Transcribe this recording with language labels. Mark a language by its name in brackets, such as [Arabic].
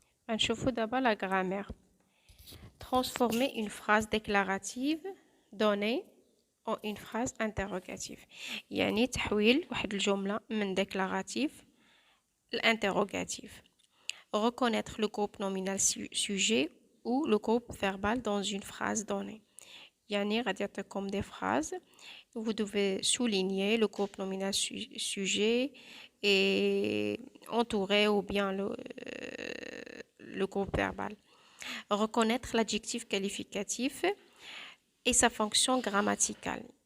[Arabic] نشوفوا [French] d'abord la grammaire. Transformer une phrase déclarative donnée en une phrase interrogative. [Arabic] يعني تحويل واحد الجملة من [French] déclaratif l'interrogatif. Reconnaître le groupe nominal sujet ou le groupe verbal dans une phrase donnée. [Arabic] يعني غادي يعطيكم [French] des phrases. Vous devez souligner le groupe nominal sujet et entourer ou bien le groupe verbal. Reconnaître l'adjectif qualificatif et sa fonction grammaticale.